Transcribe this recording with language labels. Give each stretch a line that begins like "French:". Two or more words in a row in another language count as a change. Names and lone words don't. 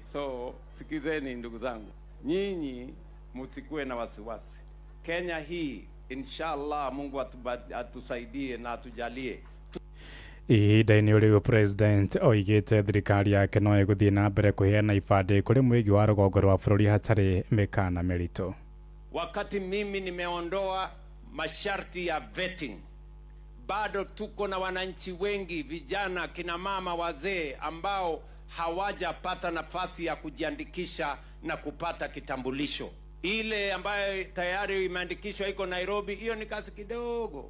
Swahili: So sikizeni ndugu zangu. Nyinyi msikue na wasiwasi. Kenya hii inshallah Mungu atusaidie na atujalie.
Kikuyu: Ihinda-inĩ rĩu president oigĩte thirikari yake no ĩgũthiĩ na mbere kũheana ibandĩ kũrĩ mũingĩ wa rũgongo rwa bũrũri hatarĩ mĩkana mĩritũ.
Swahili: Wakati mimi nimeondoa masharti ya vetting, bado tuko na wananchi wengi, vijana, kina mama, wazee ambao hawajapata nafasi ya kujiandikisha na kupata kitambulisho. Ile ambayo tayari imeandikishwa iko Nairobi, hiyo ni kazi kidogo.